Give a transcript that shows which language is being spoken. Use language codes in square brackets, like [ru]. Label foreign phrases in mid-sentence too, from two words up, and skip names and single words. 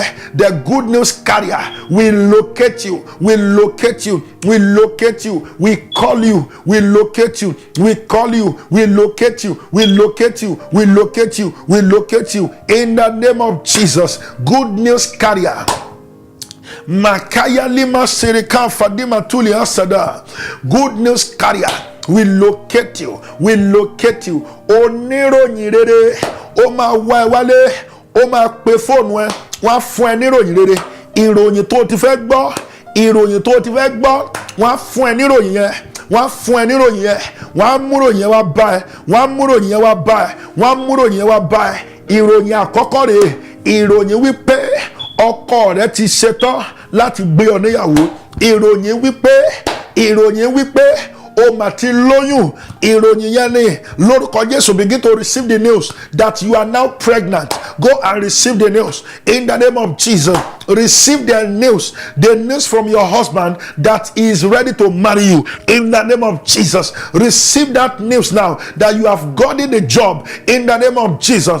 [en] The good news carrier will locate you, will locate you, will locate you, will call you, will locate you, will call you, will locate you, will locate you, will locate you, will locate you in the name of Jesus. Good news carrier. Makaya lima serika fadima tuli asada. Good news carrier will locate you, will locate you. [yo] Oníròyìn rere, ó máa wá ẹ wálé, ó máa pe fóònù ẹ, wọ́n á fún ẹ níròyìn rere. Ìròyìn tó ti fẹ́ gbọ́, ìròyìn tó ti fẹ́ gbọ́, wọ́n á fún ẹ níròyìn yẹn, wọ́n á fún ẹ níròyìn yẹn, wọ́n á mú ròyìn yẹn wá bá ẹ, wọ́n á mú ròyìn yẹn wá bá ẹ, wọ́n á mú ròyìn yẹn wá bá ẹ. Ìròyìn àkọ́kọ́ rèé, ìròyìn wípé ọkọ rẹ ti ṣetán láti gbé ọ níyàwó. Ìròyìn wípé o mà ti lóyún. Ìròyìn yẹn ni lórúkọ Jésù. [en] Begin to receive the news that you are now pregnant. Go and receive the news in the name of Jesus. Receive the news from your husband that he is ready to marry you in the name of Jesus. Receive that news now that you have gotten the job in the name of Jesus.